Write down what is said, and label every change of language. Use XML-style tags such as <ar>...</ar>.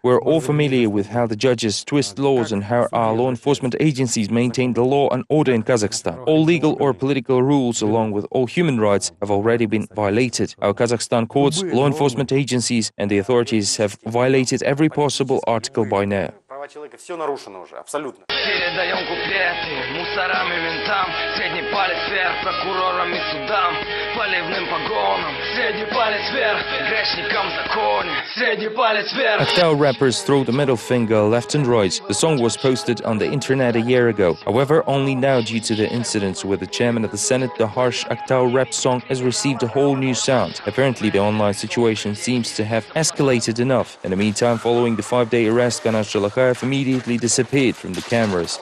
<en>We're all familiar with how the judges twist laws and how our law enforcement agencies maintain the law and order in Kazakhstan. All legal or political rules, along with all human rights, have already been violated. Our Kazakhstan courts, law enforcement agencies and the authorities have violated every possible article by now.</en> <ru>Передаем куплеты мусорам и ментам, средний палец вверх прокурорам и судам, поливным погонам, средний палец вверх грешникам в законе, средний палец вверх.</ru> <en>Aktau rappers throw the middle finger left and right. The song was posted on the internet a year ago. However, only now, due to the incidents with the chairman of the Senate, the harsh Aktau rap song has received a whole new sound. Apparently, the online situation seems to have escalated enough. In the meantime, following the 5-day arrest, Kanat Shalakhaev immediately disappeared from the cameras.</en>